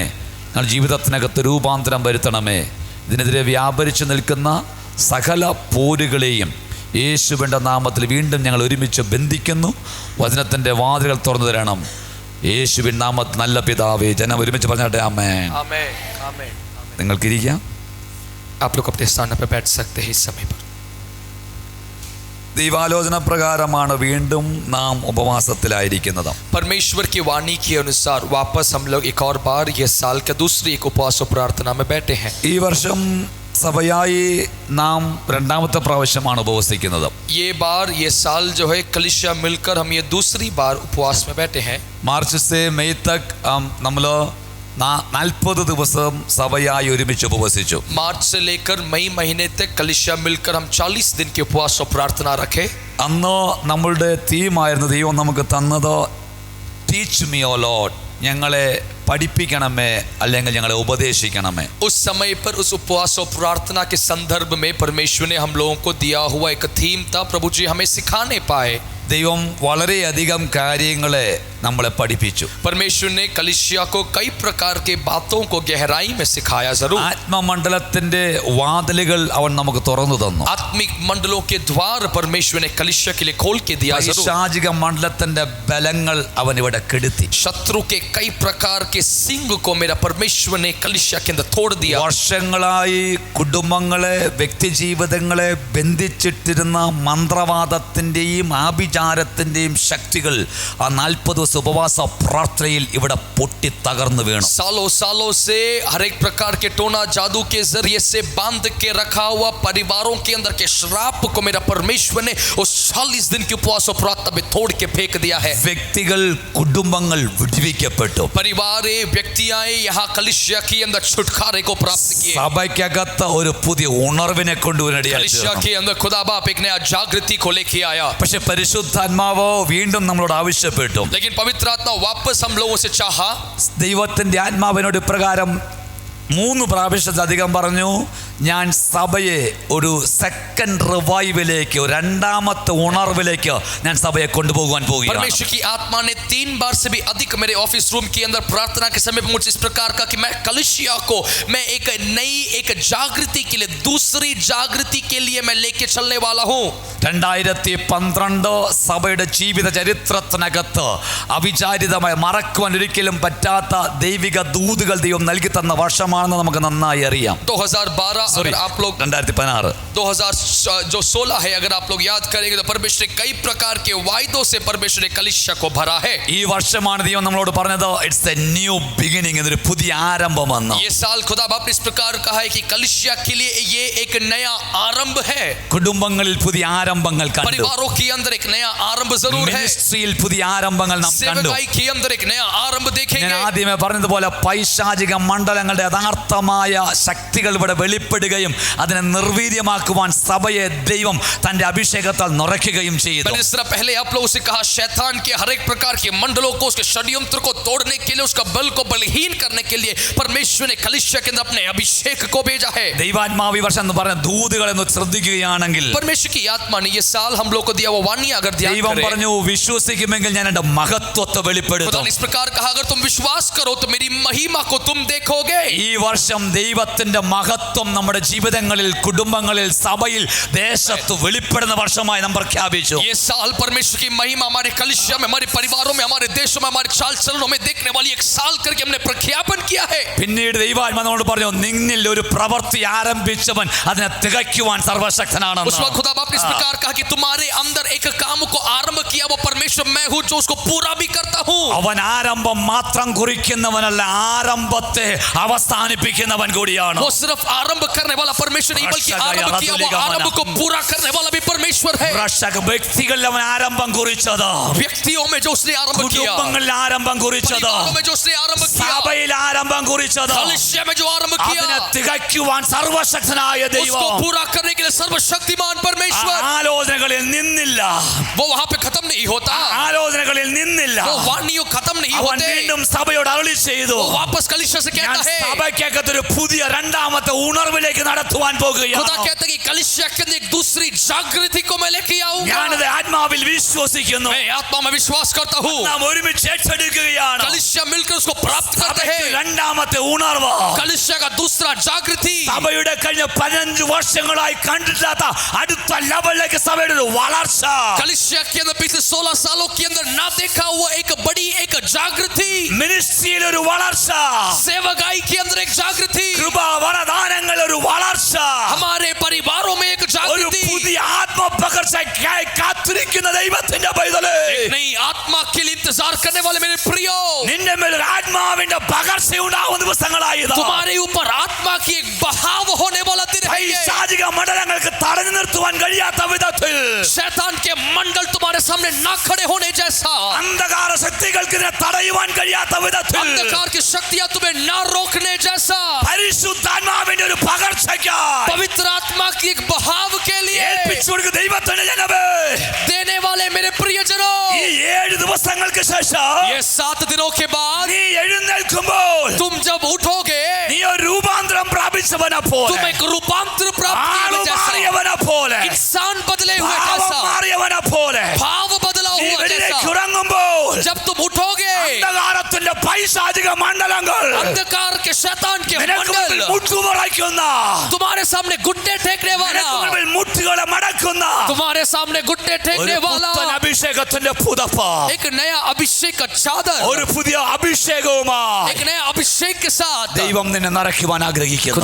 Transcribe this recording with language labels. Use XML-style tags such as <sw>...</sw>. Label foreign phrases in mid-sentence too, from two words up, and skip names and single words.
<ml>ഞങ്ങൾ ജീവിതത്തിനകത്ത് രൂപാന്തരം വരുത്തണമേ. ഇതിനെതിരെ വ്യാപരിച്ചു നിൽക്കുന്ന സകല പോരുകളെയും യേശുവിൻ്റെ നാമത്തിൽ വീണ്ടും ഞങ്ങൾ ഒരുമിച്ച് ബന്ധിക്കുന്നു. വചനത്തിൻ്റെ വാതിലുകൾ തുറന്നു തരണം യേശുവിൻ നാമത്തിൽ. നല്ല പിതാവേ, ജനം ഒരുമിച്ച് പറഞ്ഞാട്ടെ ആമേൻ. നിങ്ങൾക്കിരിക്കാം.</ml> <hi>आप लोग अपने स्थान पर बैठ सकते हैं इस समय पर.</hi> <ml>ദൈവാലോചന പ്രകാരമാണ് വീണ്ടും നാം ഉപവാസത്തിലായിരിക്കുന്നത്.</ml> <hi>परमेश्वर की वाणी के अनुसार वापस हम लोग एक और बार ये साल का दूसरी एक उपवास और प्रार्थना में बैठे हैं.</hi> <ml>ഈ വർഷം സഭയായി നാം 2ാമത്തെ പ്രാവശ്യമാണ് ഉപവസിക്കുന്നത്.</ml> <hi>ये बार ये साल जो है कलीसिया मिलकर हम ये दूसरी बार उपवास में बैठे हैं.</hi> <ml>മാർച്ച്</ml> <hi>से मई तक</hi> <ml>നമ്മൾ 40 ദിവസം സഭയായി ഒരുമിച്ച് ഉപവസിച്ചു.</ml> <hi>मार्च से लेकर मई महीने तक कलीसिया मिलकर हम 40 दिन के उपवास और प्रार्थना रखे.</hi> <ml>അന്ന് നമ്മളുടെ തീമായിരുന്നു ദൈവം നമുക്ക് തന്നത്</ml> <en>teach me O Lord,</en> <ml>ഞങ്ങളെ പഠിപ്പിക്കണമേ അല്ലെങ്കിൽ ഞങ്ങളെ ഉപദേശിക്കണമേ.</ml> <hi>उस समय पर उस उपवास और प्रार्थना के संदर्भ में परमेश्वर ने हम लोगों को दिया हुआ एक थीम था, प्रभु जी हमें सिखाने पाए.</hi> <ml>ദൈവം വളരെയധികം കാര്യങ്ങളെ നമ്മളെ പഠിപ്പിച്ചു.</ml> <hi>परमेश्वर ने कलीसिया को कई प्रकार के बातों को गहराई में सिखाया. जरूर</hi> <ml>ആത്മമണ്ഡലത്തിന്റെ വാതിലുകൾ അവൻ നമുക്ക് തുറന്നു തന്നു.</ml> <hi>आत्मिक मंडलों के द्वार परमेश्वर ने कलीसिया के लिए खोल के दिया.</hi> <ml>പൈശാചിക മണ്ഡലത്തിന്റെ ബലങ്ങൾ അവൻ ഇവിടെ കെടുത്തി.</ml> <hi>शत्रु के कई प्रकार के सिंह को मेरा परमेश्वर ने कलीसिया के अंदर तोड़ दिया.</hi> <ml>വർഷങ്ങളായി കുടുംബങ്ങളെ വ്യക്തിജീവിതങ്ങളെ ബന്ധിച്ചിട്ടിരുന്ന മന്ത്രവാദത്തിന്റെയും ആഭിചാരത്തിന്റെയും ശക്തികൾ ആ 40 പെന്തക്കോസ് ഉപവാസ പ്രാർത്ഥനയിൽ ഇവിടെ പൊട്ടി തകർന്നു വീണു.</ml> <hi>सालों सालों से हर एक प्रकार के टोना जादू के जरिए से बांध के रखा हुआ परिवारों के अंदर के श्राप को मेरा परमेश्वर ने उस 40 दिन की उपवास और प्रार्थना में तोड़ के फेंक दिया है.</hi> <ml>വ്യക്തികൾ കുടുംബങ്ങൾ വിടുവിക്കപ്പെട്ടു.</ml> <hi>परिवार व्यक्तियां यहाँ कलिसिया के अंदर छुटकारे को प्राप्त किए.</hi> <ml>സഭയ്ക്കകത്ത് ഒരു പുതിയ ഉണർവിനെ കൊണ്ടുവരടിയായി.</ml> <hi>कलिसिया के अंदर खुदा बाप एक नया जागृति को लेके आया.</hi> <ml>പക്ഷെ പരിശുദ്ധാത്മാവോ വീണ്ടും നമ്മളോട് ആവശ്യപ്പെട്ടു.</ml> <hi>लेकिन पवित्र आत्मा वापस हम लोगों से चाहा.</hi> <ml>ദൈവത്തിന്റെ ആത്മാവിനോട് ഇപ്രകാരം 3 പ്രാവശ്യത്തിലധികം പറഞ്ഞു, ഞാൻ സഭയെ ഒരു</ml> <en>second revival,</en> <ml>രണ്ടാമത്തെ ഉണർവിലേക്ക് ഞാൻ സഭയെ കൊണ്ടുപോകാൻ പോവുകയാണ്.</ml> <hi>परमेश्वर की आत्मा ने 3 बार से भी अधिक मेरे</hi> <en>office room</en> <hi>के अंदर प्रार्थना के समय मुझे इस प्रकार का कि मैं कलिसिया को मैं एक नई एक जागृति के लिए, दूसरी जागृति के लिए मैं लेके चलने वाला हूं.</hi> <ml>2012 സഭയുടെ ജീവിത ചരിത്രത്തിനകത്ത് അവിചാരിതമായി മറക്കുവാൻ ഒരിക്കലും പറ്റാത്ത ദൈവിക ദൂതുകൾ ദൈവം നൽകി തന്ന വർഷമാണെന്ന് നമുക്ക് നന്നായി അറിയാം.</ml> <hi>2012 अगर आप लोग 2016 जो 16 है, अगर आप लोग याद करेंगे तो परमेश्वर ने कई प्रकार के वायदों से परमेश्वर ने कलिसिया को भरा है.</hi> <ml>ഈ വർഷമാണ് ദൈവം നമ്മളോട് പറഞ്ഞത്</ml> <en>it's a new beginning,</en> <ml>എന്നൊരു പുതിയ ആരംഭമെന്ന്.</ml> <hi>ये साल खुदा बाप ने इस प्रकार कहा है कि कलिसिया के लिए ये एक नया आरंभ है.</hi> <ml>കുടുംബങ്ങളിൽ പുതിയ ആരംഭങ്ങൾ കണ്ടു.</ml> <hi>परिवारों के अंदर एक नया आरंभ जरूर है.</hi> <ml>മിനിസ്ട്രിയിൽ പുതിയ ആരംഭങ്ങൾ നാം കണ്ടു.</ml> <hi>सेवकाई के अंदर एक नया आरंभ देखेंगे.</hi> <ml>ഞാൻ ആദ്യമേ പറഞ്ഞതുപോലെ പൈശാചിക മണ്ഡലങ്ങളുടെ യഥാർത്ഥമായ ശക്തികൾ ഇവിടെ വെളിപ്പെടുകയും അതിനെ നിർവീര്യമാക്കുവാൻ സഭയെ ദൈവം തന്റെ അഭിഷേകത്താൽ നിറയ്ക്കുകയും ചെയ്തു.</ml> <hi>मैंने इस तरह पहले आप लोगों से कहा, शैतान के हर एक प्रकार के मंडलों को, उसके षड्यंत्र को तोड़ने के लिए, उसका बल को बलहीन करने के लिए परमेश्वर ने कलिसिया के अंदर अपने अभिषेक को भेजा है.</hi> <ml>ദൈവാത്മാവ് ഈ വർഷം എന്ന് പറഞ്ഞ ദൂതുകളെന്ന് ശ്രദ്ധിക്കുകയാണെങ്കിൽ</ml> <hi>परमेश्वर की आत्मा ने ये साल हम लोग को दिया वो वाणी अगर ध्यान</hi> <ml>ദൈവം</ml> <hi>करें,</hi> <ml>പറഞ്ഞു, വിശ്വസിക്കുമെങ്കിൽ ഞാൻ എന്റെ മഹത്വത്തെ</ml> <hi>खुदा</hi> <ml>വെളിപ്പെടുത്തും.</ml> <hi>ने इस प्रकार कहा, अगर तुम विश्वास करो तो मेरी महिमा को तुम देखोगे.</hi> <ml>ഈ വർഷം ദൈവത്തിന്റെ മഹത്വം നമ്മുടെ ജീവിതങ്ങളിൽ, കുടുംബങ്ങളിൽ, സഭയിൽ, ദേശത്ത് വെളിപ്പെടുന്ന വർഷമായി നാം പ്രഖ്യാപിച്ചു.</ml> <hi>ये साल परमेश्वर की महिमा हमारे कलिसिया में, हमारे परिवारों में, हमारे देशों में, हमारे चाल चलनों में देखने वाली एक साल करके हमने प्रख्यापन किया है.</hi> <ml>പിന്നീട് ദൈവാത്മാവ് നമ്മളോട് പറഞ്ഞു, നിന്നിൽ ഒരു പ്രവൃത്തി ആരംഭിച്ചവൻ അതിനെ തികയ്ക്കുവാൻ സർവശക്തനാണെന്ന്.</ml> <hi>उस वक्त खुदा बाप ने इस प्रकार कहा कि तुम्हारे अंदर एक काम को आरंभ किया, वो परमेश्वर मैं हूं जो उसको पूरा भी करता हूं.</hi> <ml>അവൻ ആരംഭം മാത്രം കുറിക്കുന്നവനല്ല, ആരംഭത്തെ അവസാനിപ്പിക്കുന്നവൻ കൂടിയാണ്.</ml> <hi>वो सिर्फ आरंभ करने वाला परमेश्वर नहीं, बल्कि आरंभ किया वो आरंभ को पूरा करने वाला भी परमेश्वर है.</hi> <ml>വ്യക്തികളിൽ അവൻ ആരംഭം കുറിച്ചത്,</ml> <hi>व्यक्तियों में जो उसने आरंभ किया,</hi> <ml>കുടുംബങ്ങളിൽ ആരംഭം കുറിച്ചത്,</ml> <hi>परिवारों में जो उसने आरंभ किया,</hi> <ml>സഭയിൽ ആരംഭം കുറിച്ചത്,</ml> <hi>कलिसिया में जो आरंभ किया,</hi> <ml>അതിനെ തികയ്ക്കുവാൻ സർവശക്തനായ</ml> <hi>उसको</hi> <ml>ദൈവം</ml> <hi>पूरा करने के लिए सर्वशक्तिमान परमेश्वर.</hi> <ml>ആലോചനകളിൽ നിന്നില്ല,</ml> <hi>वो वहां पे खत्म नहीं होता,</hi> <ml>ആലോചനകളിൽ നിന്നില്ല.</ml> <hi>वो वाणियों खत्म नहीं</hi> <ml>അവൻ</ml> <hi>होते.</hi> <ml>വീണ്ടും സഭയോട് അരുളി ചെയ്തു,</ml> <hi>वो वापस कलिसिया से</hi> <ml>ഞാൻ</ml> <hi>कहता है,</hi> <ml>സഭയ്ക്കകത്തൊരു പുതിയ രണ്ടാമത്തെ ഉണർവിലേക്ക് നടത്തുവാൻ</ml> <hi>खुदा</hi> <ml>പോകുകയാണ്.</ml> <hi>कहता है कि कलिसिया के अंदर एक दूसरी जागृति को मैं लेके आऊंगा.</hi> <ml>ഞാനത് ആത്മാവിൽ വിശ്വസിക്കുന്നു.</ml> <hi>मैं आत्मा में विश्वास करता हूँ.</hi> <ml>നാം ഒരുമിച്ച് ഏറ്റെടുക്കുകയാണ്.</ml> <hi>कलिसिया मिलकर उसको प्राप्त करते</hi> <ml>സഭയ്ക്ക്</ml> <hi>हैं.</hi> <ml>രണ്ടാമത്തെ ഉണർവ്,</ml> <hi>कलिसिया का दूसरा जागृति,</hi> <ml>സഭയുടെ കഴിഞ്ഞ 15 വർഷങ്ങളായി കണ്ടിട്ടില്ലാത്ത അടുത്ത ലെവലിലേക്ക് സഭയുടെ ഒരു വളർച്ച,</ml> <hi>कलिसिया के अंदर पिछले 16 सालों के अंदर ना देखा हुआ एक बड़ी एक जागृति,</hi> <ml>മിനിസ്ട്രിയിൽ ഒരു വളർച്ച,</ml> <hi>सेवकाई के अंदर एक जागृति,</hi> <ml>കൃപ വരദാനങ്ങൾ ഒരു വളർച്ച,</ml> <hi>हमारे परिवारों में एक</hi> <ml>ഒരു</ml> <hi>जागृति,</hi> <ml>പുതിയ ആത്മപകർച്ചയ്ക്കായി കാത്തിരിക്കുന്ന ദൈവത്തിന്റെ പൈതലേ,</ml> <hi>नई आत्मा के लिए इंतजार करने वाले मेरे प्रियो,</hi> <ml>നിന്റെ മേൽ ഒരു ആത്മാവിന്റെ പകർച്ച ഉണ്ടാവുന്ന ദിവസങ്ങളായത്.</ml> <hi>तुम्हारे ऊपर आत्मा की एक बहाव होने वाला दिन है ये.</hi> <ml>പൈശാചിക മണ്ഡലങ്ങൾക്ക് തടഞ്ഞു നിർത്തുവാൻ കഴിയാത്ത വിധത്തിൽ,</ml> <hi>शैतान के मंडल तुम्हारे सामने ना खड़े होने जैसा,</hi> <ml>അന്ധകാര ശക്തികൾക്ക് ഇതിനെ തടയുവാൻ കഴിയാത്ത വിധത്തിൽ,</ml> <hi>अंधकार की शक्तियां तुम्हें ना रोकने जैसा,</hi> <ml>പരിശുദ്ധാത്മാവിന്റെ ഒരു പകർച്ചയ്ക്കായി</ml> <hi>पवित्र आत्मा की एक बहाव के लिए</hi> <ml>ഏൽപ്പിച്ചു കൊടുക്കുന്ന ദൈവത്തിന്റെ ജനമേ,</ml> <hi>देने वाले मेरे प्रियजनों,</hi> <ml>ഈ 7 ദിവസങ്ങൾക്ക് ശേഷം</ml> <hi>ये 7 दिनों के बाद</hi> <ml>നീ എഴുന്നേൽക്കുമ്പോൾ</ml> <hi>तुम जब उठोगे,</hi> <ml>നീ ഒരു രൂപാന്തരം പ്രാപിച്ചവനെ</ml> <hi>तुम</hi> <ml>പോലെ,</ml> <hi>एक रूपांतर प्राप्त</hi> <ml>ആളു</ml> <hi>किए जैसा,</hi> <ml>മാറിയവനെ പോലെ,</ml> <hi>इंसान बदले हुए</hi> <ml>ഭാവം</ml> <hi>जैसा,</hi> <ml>മാറിയവനെ പോലെ,</ml> <hi>भाव बदला</hi> <ml>നീ</ml> <hi>हुआ जैसा,</hi> <ml>വെളിയിലേക്ക് ഇറങ്ങുമ്പോൾ</ml> <hi>जब तुम उठोगे,</hi> <ml>അന്ധകാരത്തിന്റെ പൈശാചിക മണ്ഡലങ്ങൾ</ml> <hi>अंधकार के शैतान के</hi> <ml>നിനക്ക് മുമ്പിൽ</ml> <hi>मंडल</hi> <ml>മുട്ടുമറയ്ക്കുന്ന,</ml> <hi>तुम्हारे सामने घुटने टेकने वाला,</hi> <ml>നിനക്ക് മുമ്പിൽ മുട്ടുകളെ മടക്കുന്ന</ml> <hi>तुम्हारे सामने घुटने</hi> <ml>ഒരു</ml> <hi>टेकने वाला,</hi> <ml>പുത്തൻ അഭിഷേകത്തിന്റെ പുതപ്പ്,</ml> <hi>एक नया अभिषेक का चादर,</hi> <ml>ഒരു പുതിയ അഭിഷേകവുമായി</ml> <hi>एक नया अभिषेक के साथ</hi> <ml>ദൈവം നിന്നെ നിറയ്ക്കുവാൻ ആഗ്രഹിക്കുന്നു.</ml>